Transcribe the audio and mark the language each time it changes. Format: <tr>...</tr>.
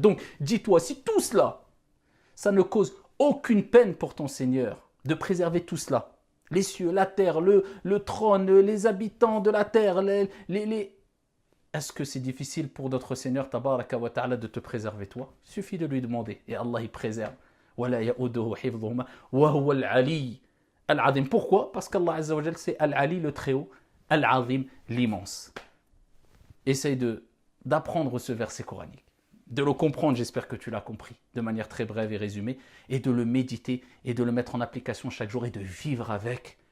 <fr>Donc, dis-toi, si tout cela, ça ne cause aucune peine pour ton Seigneur de préserver tout cela, les cieux, la terre, le trône, les habitants de la terre, est-ce que c'est difficile pour notre Seigneur</fr> <ar>Tabaraka wa Ta'ala</ar> <fr>de te préserver toi? Il suffit de lui demander et Allah y préserve.</fr> <ar>وَلَا يَؤُودُهُ حِفْظُهُمَا وَهُوَ الْعَلِيُّ Al-Azim.</ar> <fr>Pourquoi? Parce qu'Allah</fr> <ar>Azza wa Jal,</ar> <fr>c'est Al-Ali, le très-haut, Al-Azim, l'immense. Essaye d'apprendre ce verset coranique, de le comprendre, j'espère que tu l'as compris, de manière très brève et résumée, et de le méditer, et de le mettre en application chaque jour, et de vivre avec.</fr>